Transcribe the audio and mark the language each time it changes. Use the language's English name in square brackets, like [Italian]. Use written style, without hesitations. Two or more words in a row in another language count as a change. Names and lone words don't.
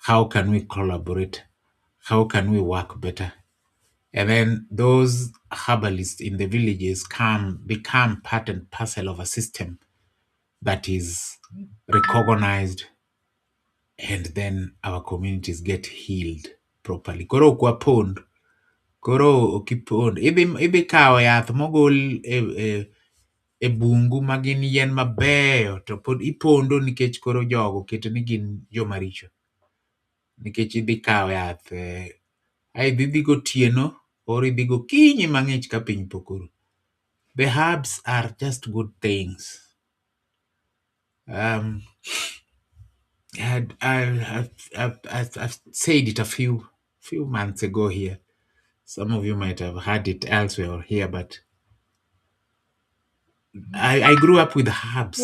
[English] How can we collaborate? How can we work better? And then those herbalists in the villages become part and parcel of a system that is recognized, and then our communities get healed properly. [Luo (Kenya and Tanzania)] Koro kwa pond, koro okipond, ibi kao yath mogol e bungu magin yien mabeyo to pod ipondo nikech koro jogo keto ni gin jomaricho. Nikech idhi kao yath idhi gotieno or idhi gokinyi mang'ich ka piny pokoro. [English] The herbs are just good things. I've said it a few months ago here. Some of you might have heard it elsewhere or here, but I grew up with herbs.